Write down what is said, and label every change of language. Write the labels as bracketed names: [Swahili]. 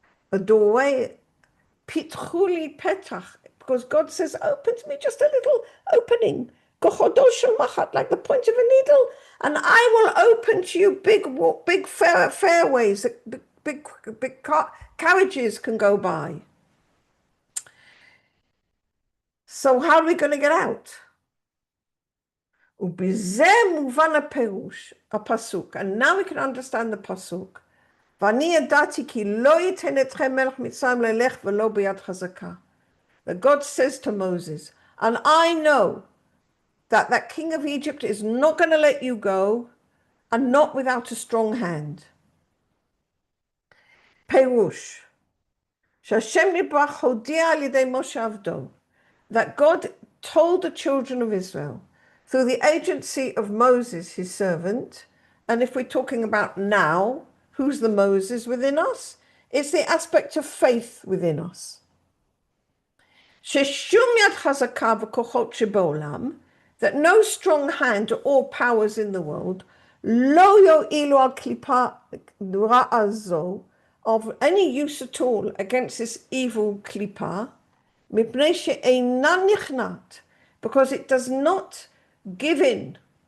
[English] A doorway, pitchuli petach, because God says, open to me just a little opening, like the point of a needle, and I will open to you big fairways, big carriages can go by. So how are we going to get out? [Hebrew] ובזה מובן הפירוש, הפסוק. [English] And now we can understand the pasuk. [Hebrew] ואני ידעתי כי לא ייתן אתכם מלך מצרים ללך ולא ביד חזקה. [English] That God says to Moses, and I know that that king of Egypt is not going to let you go, and not without a strong hand. [Hebrew] פירוש, שהשם נברך הודיע על ידי משה עבדו, [English] that God told the children of Israel through the agency of Moses, his servant. And if we're talking about now, who's the Moses within us? It's the aspect of faith within us. That no strong hand or powers in the world of any use at all against this evil klipa, because it does not give in,